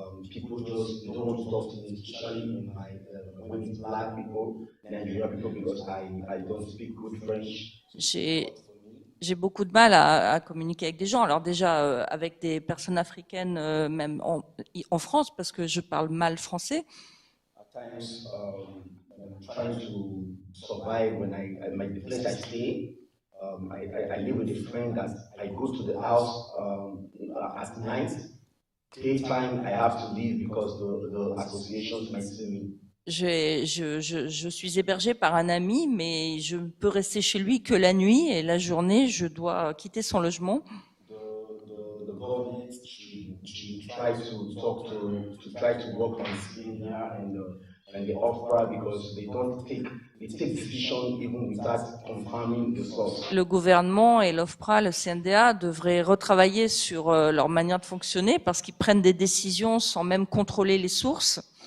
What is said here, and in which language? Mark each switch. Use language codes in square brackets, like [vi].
[en] People just don't want to talk to me, especially when it's black people, Nigerian people, because I don't speak good French. [fr] J'ai beaucoup de mal à communiquer avec des gens. Alors déjà avec des personnes africaines, même en France, parce que je parle mal français. [en] At times, I'm trying to survive when the place I stay. I live with a friend that I go to the house at night. Daytime, I have to leave because the associations might see me. [fr] Je suis hébergée par un ami, mais je ne peux rester chez lui que la nuit, et la journée, je dois quitter son logement. [en] The government should try to talk to try to work on Syria and the OFPRA because they take decisions even without confirming the source. [fr] Le gouvernement et l'OFPRA, le CNDA, devraient retravailler sur leur manière de fonctionner parce qu'ils prennent des décisions sans même contrôler les sources.